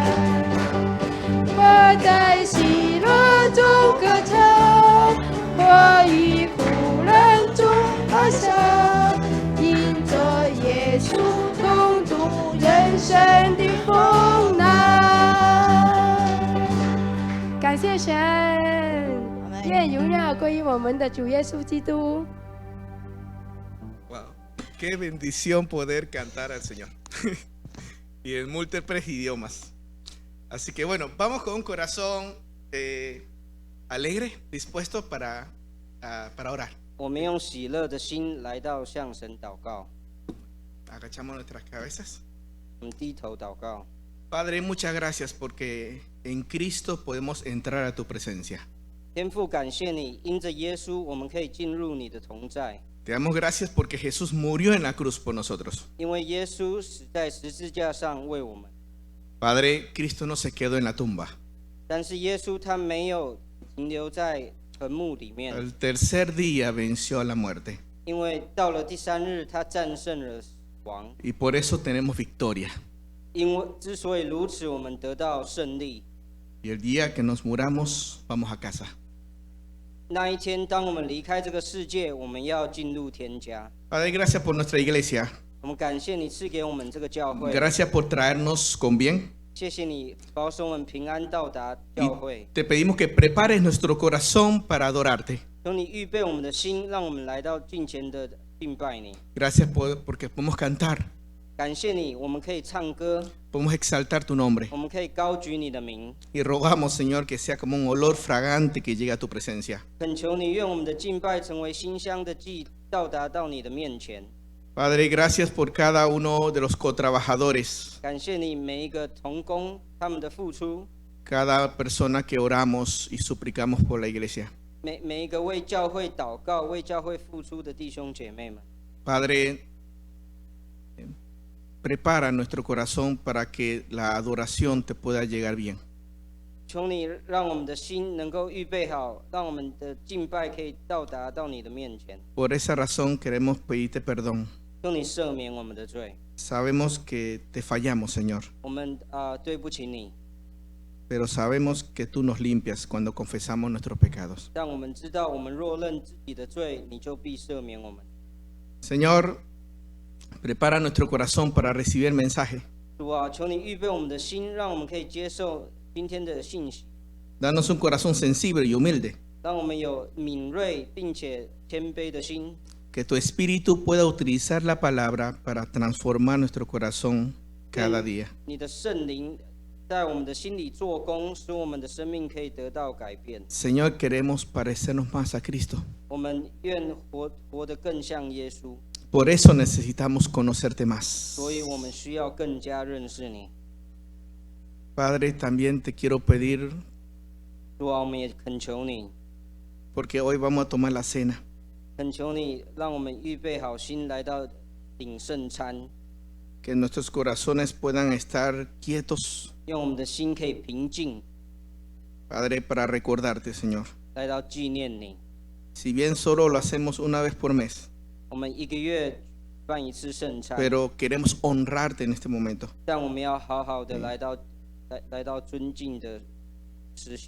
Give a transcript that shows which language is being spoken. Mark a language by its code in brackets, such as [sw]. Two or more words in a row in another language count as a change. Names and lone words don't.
[zh] 活在喜樂中歌唱，或於苦難中哀笑，因着耶穌同度人生的風浪。感謝神，願榮耀歸於我們的主耶穌基督。 [es] Wow, qué bendición poder cantar al Señor y en múltiples idiomas. Así que bueno, vamos con un corazón alegre, dispuesto para orar. [zh] 我们用喜乐的心来到向神祷告， [es] Agachamos nuestras cabezas. [zh] 我们低头祷告。 [es] Padre, muchas gracias porque en Cristo podemos entrar a tu presencia. [zh] 天父，感谢你，因着耶稣，我们可以进入你的同在。 [es] Te damos gracias porque Jesús murió en la cruz por nosotros. [zh] 因为耶稣死在十字架上为我们。 [es] Padre, Cristo no se quedó en la tumba. [zh] 但是耶稣他没有停留在坟墓里面， [es] Al tercer día venció a la muerte. [zh] 因为到了第3日，他战胜了死亡。 [es] Y por eso tenemos victoria. [zh] 因为之所以如此，我们得到胜利。 [es] Y el día que nos muramos, vamos a casa. [zh] 那一天，当我们离开这个世界，我们要进入天家。 [es] Padre, gracias por nuestra iglesia. [zh] 我们感谢你赐给我们这个教会， [es] Gracias por traernos con bien. [zh] 谢谢你保守我们平安到达教会。 [es] Te pedimos que prepares nuestro corazón para adorarte. [zh] 求你预备我们的心，让我们来到近前的敬拜你。 [es] Gracias porque podemos cantar, [zh] 感谢你，我们可以唱歌， [es] podemos exaltar tu nombre. [zh] 我们可以高举你的名。 [es] Y rogamos, Señor, que sea como un olor fragante que llegue a tu presencia. [zh] 恳求你，愿我们的敬拜成为馨香的祭，到达到你的面前。 [es] Padre, gracias por cada uno de los cotrabajadores, [zh] 感谢你每一个同工他们的付出， [es] cada persona que oramos y suplicamos por la iglesia. [zh] 每一个为教会祷告、为教会付出的弟兄姐妹们。 [es] Padre, prepara nuestro corazón para que la adoración te pueda llegar bien. [zh] 求你让我们的心能够预备好，让我们的敬拜可以到达到你的面前。 [es] Por esa razón queremos pedirte perdón. [zh] 求你赦免我们的罪， [es] Sabemos que te fallamos, Señor, [zh] 我们对不起你， [es] pero sabemos que tú nos limpias cuando confesamos nuestros pecados. [zh] 让我们知道，我们若认自己的罪，你就必赦免我们。 [es] Señor, prepara nuestro corazón para recibir el mensaje. [zh] 主啊，求你预备我们的心，让我们可以接受今天的信息， [es] Danos un corazón sensible y humilde, [zh] 让我们有敏锐并且谦卑的心， [es] que tu espíritu pueda utilizar la palabra para transformar nuestro corazón cada día. [zh] 你的圣灵在我们的心里做工，使我们的生命可以得到改变。 [es] Señor, queremos parecernos más a Cristo. [zh] 我们愿活得更像耶稣， [es] Por eso necesitamos conocerte más. [zh] 所以我们需要更加认识你。 [es] Padre, también te quiero pedir, [zh] 主啊，我们也恳求你， [es] porque hoy vamos a tomar la cena, [zh] 恳求你，让我们预备好心来到领圣餐， [es] que nuestros corazones puedan estar quietos, [zh] 用我们的心可以平静， [es] Padre, para recordarte, Señor. [zh] 来到纪念你。 [es] Si bien solo lo hacemos una vez por mes, [zh] 我们1个月办一次圣餐， [es] pero queremos honrarte en este momento. [zh] 但我们要好好的来到尊敬的实行。